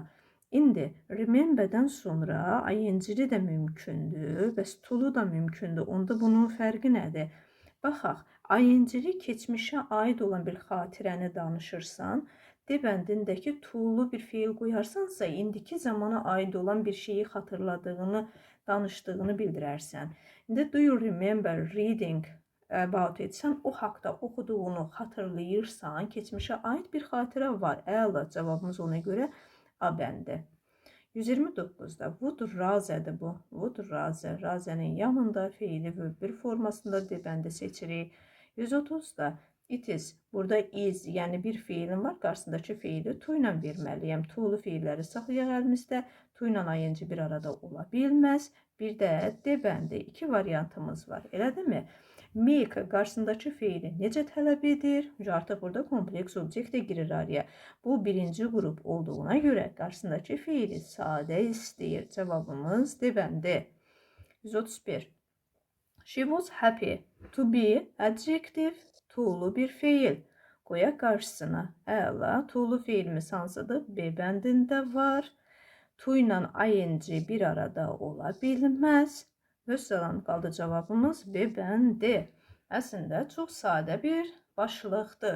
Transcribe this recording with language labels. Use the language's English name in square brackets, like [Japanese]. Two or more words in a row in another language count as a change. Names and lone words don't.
[Azerbaijani] İndi remember'dən sonra ayıncılı da mümkündür, bəs tu'lu da mümkündür. Onda bunun fərqi nədir? Baxaq, ayıncılı keçmişə aid olan bir xatirəni danışırsan, D bəndindəki tu'lu bir feil qoyarsansa, indiki zamana aid olan bir şeyi xatırladığını, danışdığını bildirərsən. [English] İndi do you remember reading about it? [Azerbaijani] Sən o haqda oxuduğunu xatırlayırsan, keçmişə aid bir xatirə var. Əla, cavabımız ona görə A bəndi. [English] 129'da would rather'dır bu. Would rather. [Azerbaijani] Rather'nin yanında feili verb bir formasında D bəndi seçirik. [English] 130'da it is. [Azerbaijani] Burada is, yəni bir feilin var. Qarşısındakı feili tu ilə verməliyəm. Tu'lu feilləri saxlayaq əlimizdə. Tu ilə ayıncı bir arada ola bilməz. Bir də D bəndi. İki variantımız var. Elədirmi? Make qarşısındakı feili necə tələb edir? Artıq burada kompleks obyekt də girir araya. Bu birinci qrup olduğuna görə qarşısındakı feili sadə istəyir. Cavabımız D bəndi. 131. [English] She was happy to be adjective, [Azerbaijani] tu'lu bir feil. Qoyaq qarşısına. Əla, tu'lu feilimiz hansıdır? B bəndində var. Tu ilə ayıncı bir arada ola bilməz. Vəssalam, qaldı cavabımız B bəndi. Əslində çox sadə bir başlıqdır.